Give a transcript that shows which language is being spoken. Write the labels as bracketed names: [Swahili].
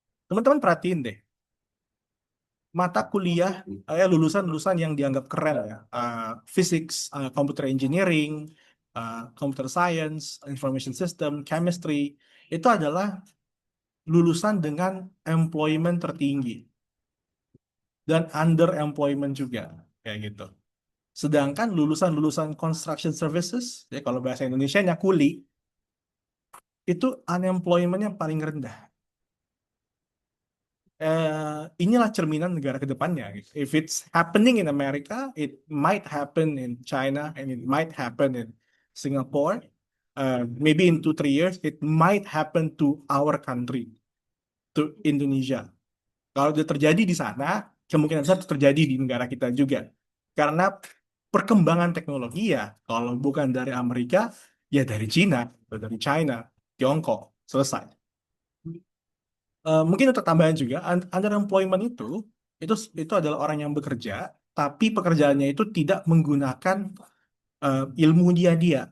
[Indonesian] Teman-teman perhatiin deh, mata kuliah lulusan-lulusan yang dianggap keren ya, physics, computer engineering, computer science, information system, chemistry, itu adalah lulusan dengan employment tertinggi dan underemployment juga kayak gitu. Sedangkan lulusan-lulusan construction services, ya kalau bahasa Indonesianya kuli, itu unemployment yang paling rendah. Inilah cerminan negara ke depannya. [English] If it's happening in America, it might happen in China and it might happen in Singapore. Maybe in 2, 3 years, it might happen to our country, to Indonesia. [Indonesian] Kalau itu terjadi di sana, kemungkinan besar itu terjadi di negara kita juga. Karena perkembangan teknologi ya, kalau bukan dari Amerika, ya dari Cina, atau dari China, Tiongkok, selesai. Mungkin untuk tambahan juga, underemployment itu adalah orang yang bekerja, tapi pekerjaannya itu tidak menggunakan ilmu dia.